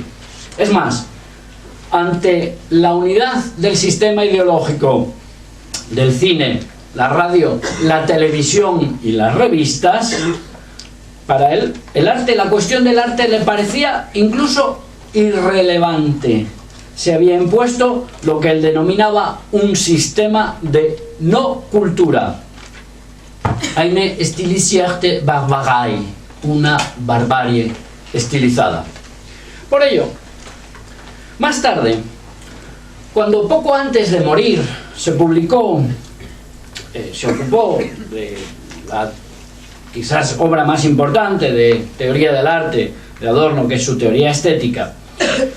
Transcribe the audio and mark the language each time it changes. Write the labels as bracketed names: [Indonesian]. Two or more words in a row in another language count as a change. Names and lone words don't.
[Spanish] Es más, ante la unidad del sistema ideológico del cine, la radio, la televisión y las revistas, para él el arte, la cuestión del arte le parecía incluso irrelevante. Se había impuesto lo que él denominaba un sistema de no cultura, [German] eine stilisierte Barbarei, [Spanish] una barbarie estilizada. Por ello, más tarde, cuando poco antes de morir se publicó, se ocupó de la quizás obra más importante de teoría del arte de Adorno, que es su teoría estética,